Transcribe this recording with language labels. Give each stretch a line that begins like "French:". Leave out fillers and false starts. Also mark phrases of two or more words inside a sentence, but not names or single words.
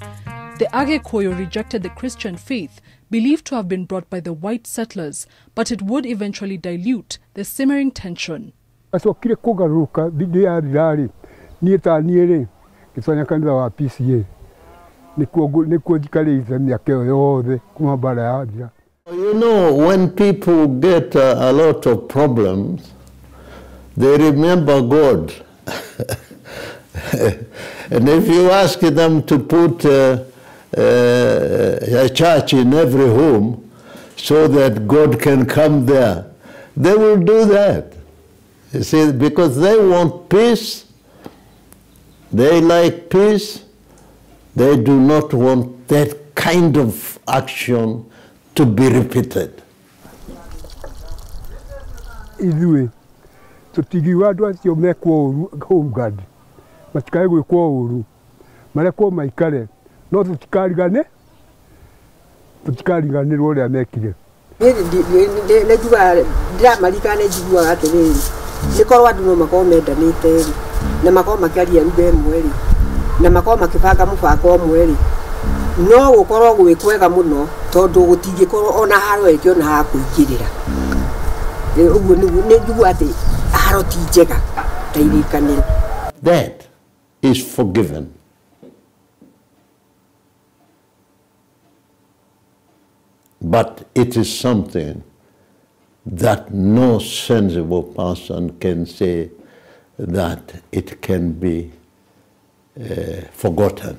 English: The Agekoyo rejected the Christian faith, believed to have been brought by the white settlers, but it would eventually dilute the simmering tension.
Kikuyu: Acokire kugaruka thindi ya Lari nie ta nie gicanya kanitha wa PCA nikuo njikariite miaka yothe kuma bara ya njira.
English: You know, when people get a lot of problems, they remember God. And if you ask them to put a church in every home so that God can come there, they will do that. You see, because they want peace, they like peace, they do not want that kind of action to be repeated.
Kikuyu: Ithuĩ tũtigiwa andũ acio mekwo ũru
English: home guard
Kikuyu: matikae gwĩkwo ũru marekwo maikare no tũtikariganĩrwo ũrĩa mekire. Ndĩramarikana njiguaga atĩrĩrĩ nĩkorwo andũ no makorwo mendanĩte na makorwo makĩaria lugha ĩmwe na makorwo makĩbanga mũbango ũmwe no gũkorwo gwĩ kwega mũno tondũ gũtingĩkorwo ona haro ĩkĩ ona ha kũingĩrĩra ũguo nĩ njigua atĩ haro ti njega ta irikanĩro.
English: That is forgiven. But it is something that no sensible person can say that it can be forgotten.